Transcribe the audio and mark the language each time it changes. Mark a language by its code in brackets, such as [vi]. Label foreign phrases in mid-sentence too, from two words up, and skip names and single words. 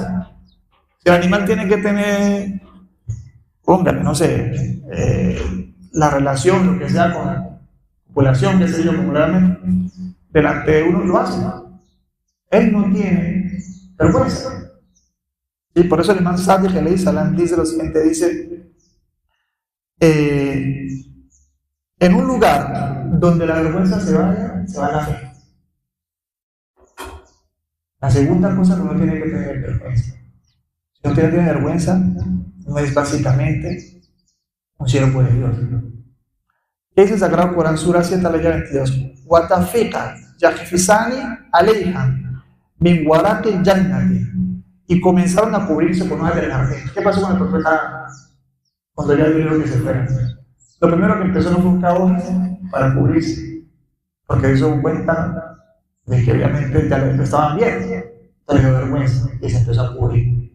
[es] Si el animal tiene que tener, póngale, no sé, la relación, lo que sea, con población, qué sé yo, popularmente, delante de uno lo hace. Él no tiene vergüenza. Y por eso el imán Sadiq [ar] عليه السلام [es] dice lo siguiente, dice, en un lugar donde la vergüenza se vaya, se va la fe. La segunda cosa que uno tiene que tener vergüenza. Si no tiene vergüenza, no es básicamente un siervo de Dios. ¿Qué dice el Sagrado Corán, Sura 7, ley 22? [ar] وطفقا يخصفان عليها من ورق الجنة. [es] Y comenzaron a cubrirse con hojas del jardín. ¿Qué pasó con el profeta cuando ya vio que se fuera? Lo primero que empezó no fue buscar hojas para cubrirse, porque hizo cuenta de que obviamente ya le estaban viendo, entonces le dio vergüenza y se empezó a cubrir.